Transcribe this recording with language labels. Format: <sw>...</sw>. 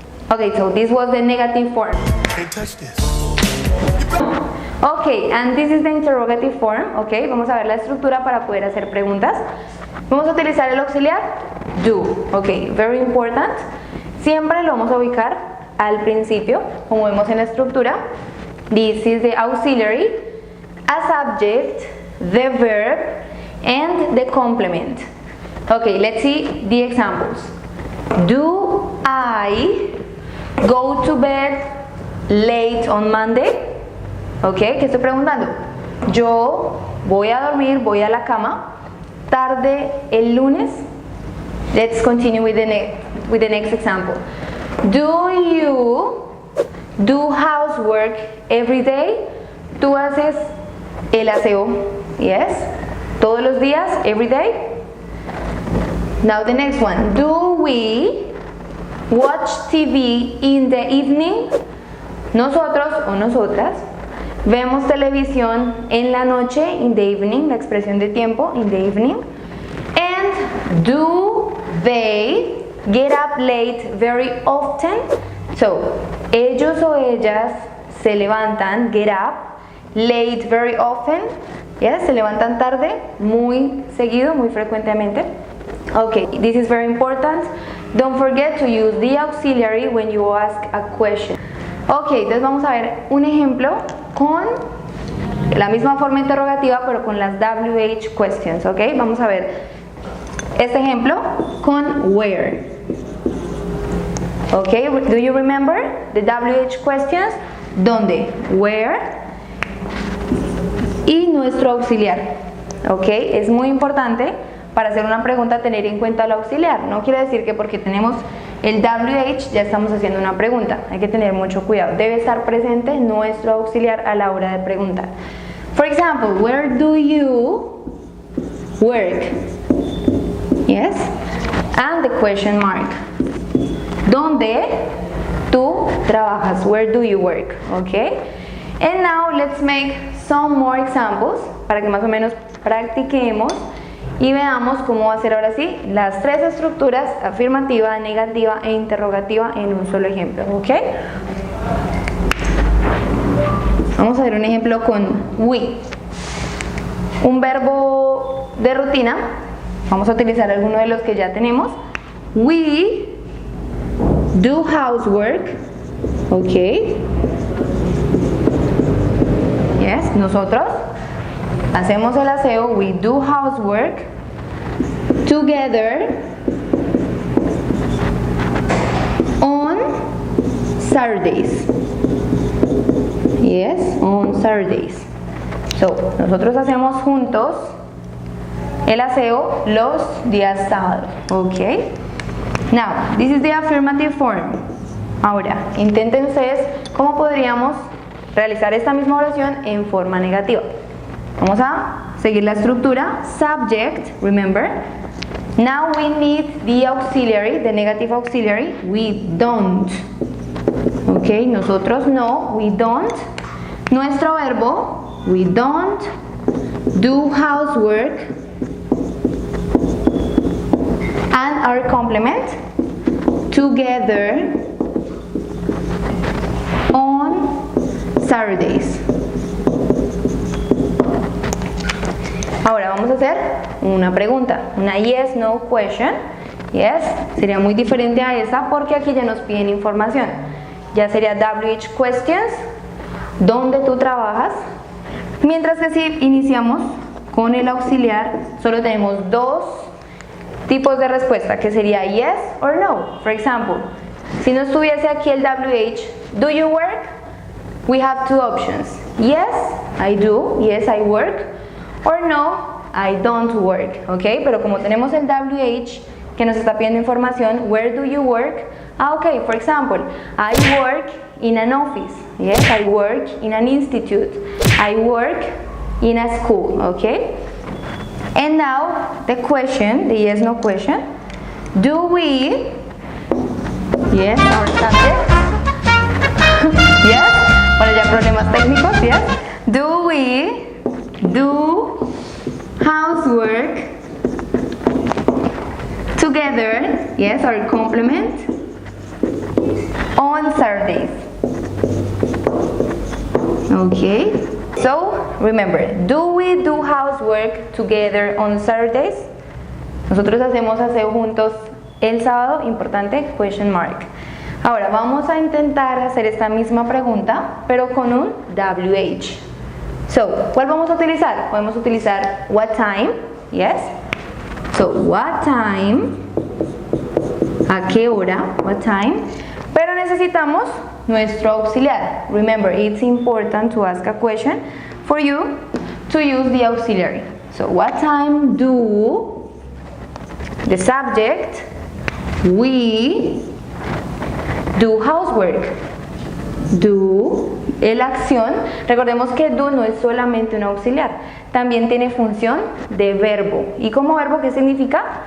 <en>Okay, so this was the negative form. Can't touch this. Ok, and this is the interrogative form.</en> <es>Ok, vamos a ver la estructura para poder hacer preguntas. Vamos a utilizar el auxiliar do. Ok,</es> <en>very important.</en> <es>Siempre lo vamos a ubicar al principio, como vemos en la estructura.</es> <en>This is the auxiliary, a subject, the verb, and the complement. Ok, let's see the examples. Do I go to bed late on Monday?</en> <es>Ok, ¿qué estoy preguntando? Yo voy a dormir, voy a la cama tarde el lunes.</es> <en>Let's continue with the next example. Do you do housework every day?</en> <es>¿Tú haces el aseo? Yes. ¿Todos los días?</es> <en>Every day? Now the next one. Do we watch TV in the evening?</en> <es>Nosotros o nosotras vemos televisión en la noche,</es> <en>in the evening,</en> <es>la expresión de tiempo, in the evening.</es> <en>And do they get up late very often? So,</en> <es>Ellos o ellas se levantan,</es> <en>get up, late very often, yes,</en> <es>se levantan tarde, muy seguido, muy frecuentemente.</es> <en>Okay, this is very important. Don't forget to use the auxiliary when you ask a question.</en> <es>Okay, entonces vamos a ver un ejemplo con la misma forma interrogativa pero con las WH questions, ok. Vamos a ver este ejemplo con where.</es> <en>Ok, do you remember the WH questions?</en> <es>¿Dónde?</es> <en>Where.</en> <es>Y nuestro auxiliar. Ok, es muy importante para hacer una pregunta tener en cuenta el auxiliar. No quiere decir que porque tenemos el WH ya estamos haciendo una pregunta. Hay que tener mucho cuidado. Debe estar presente nuestro auxiliar a la hora de preguntar.</es> <en>For example, where do you work? Yes? And the question mark.</en> <es>¿Dónde tú trabajas?</es> <en>Where do you work? Okay? And now let's make some more examples</en> <es>para que más o menos practiquemos y veamos cómo va a ser ahora sí las tres estructuras: afirmativa, negativa e interrogativa en un solo ejemplo. ¿Ok? Vamos a ver un ejemplo con we. Un verbo de rutina. Vamos a utilizar alguno de los que ya tenemos.</es> <en>We do housework.</en> <es>Ok.</es> <en>Yes,</en> <es>nosotros hacemos el aseo.</es> <en>We do housework together on Saturdays. Yes, on Saturdays.</en> <es>So, nosotros hacemos juntos el aseo los días sábados.</es> <en>Ok. Now, this is the affirmative form.</en> <es>Ahora, intenten ustedes cómo podríamos realizar esta misma oración en forma negativa. Vamos a seguir la estructura.</es> <en>Subject, remember. Now we need the auxiliary, the negative auxiliary. We don't. Ok,</en> <es>nosotros no,</es> <en>we don't.</en> <es>Nuestro verbo,</es> <en>we don't do housework. And our complement, together on Saturdays.</en> <es>Ahora vamos a hacer una pregunta, una yes, no question. Yes, sería muy diferente a esa porque aquí ya nos piden información. Ya sería WH questions, ¿dónde tú trabajas? Mientras que si iniciamos con el auxiliar, solo tenemos dos tipos de respuesta, que sería</es> <en>yes or no. For example,</en> <es>si no estuviese aquí el WH,</es> <en>do you work? We have two options. Yes, I do. Yes, I work. Or no, I don't work.</en> <es>Ok, pero como tenemos el WH que nos está pidiendo información,</es> <en>where do you work? Ok, for example, I work in an office. Yes, I work in an institute. I work in a school. Ok. And now the question, the yes no question. Do we, yes, our subject, yes,</en> <es>bueno ya problemas técnicos,</es> <en>yes. Do we do housework together, yes, our complement, on Saturdays? Okay. So, remember, do we do housework together on Saturdays?</en> <es>Nosotros hacemos aseo juntos el sábado, importante,</es> <en>question mark.</en> <es>Ahora, vamos a intentar hacer esta misma pregunta, pero con un WH. So, ¿cuál vamos a utilizar? Podemos utilizar</es> <en>what time, yes. So, what time,</en> <es>¿a qué hora?</es> <en>What time.</en> <es>Pero necesitamos nuestro auxiliar.</es> <en>Remember, it's important to ask a question for you to use the auxiliary. So, what time do the subject, we do housework?</en> <es>Do, la acción, recordemos que do no es solamente un auxiliar, también tiene función de verbo. ¿Y como verbo qué significa?</es>